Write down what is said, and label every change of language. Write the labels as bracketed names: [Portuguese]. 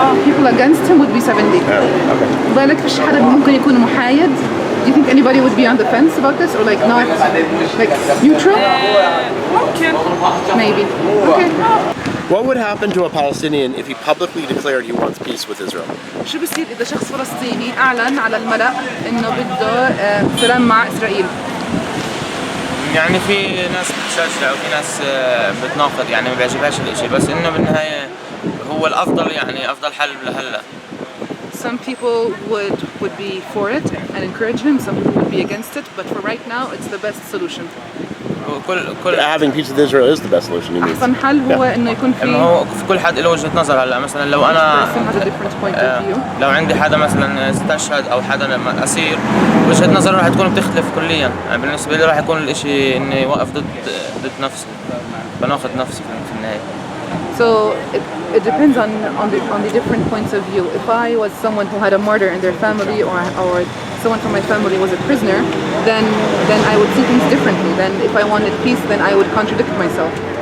[English] People against him would be 70. Okay. [Arabic] بالك فيش حدا ممكن يكون محايد. [English] Do you think anybody would be on the fence about this or like not like neutral? [Arabic] ممكن. [English] Maybe. Okay. What would happen to a Palestinian if he publicly declared he wants peace with Israel? [Arabic] شو بصير إذا شخص فلسطيني أعلن على الملأ إنه بده سلام مع إسرائيل؟ يعني في ناس بتشجع وفي ناس بتناقض، يعني ما بيعجبهاش الاشي، بس إنه بالنهاية هو الأفضل، يعني أفضل حل لهلا. [English] Some people would be for it and encourage him. Some people would be against it. But for right now, it's the best solution. [Arabic] كل [English] Having peace with Israel is the best solution. You mean? [Arabic] أحسن حل هو إنه يكون في انه هو في كل حد له وجهة نظر. هلا مثلا لو انا [English] person has a different point of view. [Arabic] لو عندي حدا مثلا استشهد او حدا لما اسير، وجهة نظره راح تكون بتختلف كليا. يعني بالنسبة لي راح يكون الاشي اني واقف ضد نفسي، بناخذ نفسي في النهاية. [English] So it depends on the different points of view. If I was someone who had a martyr in their family, or someone from my family was a prisoner, then I would see things differently. Then if I wanted peace, then I would contradict myself.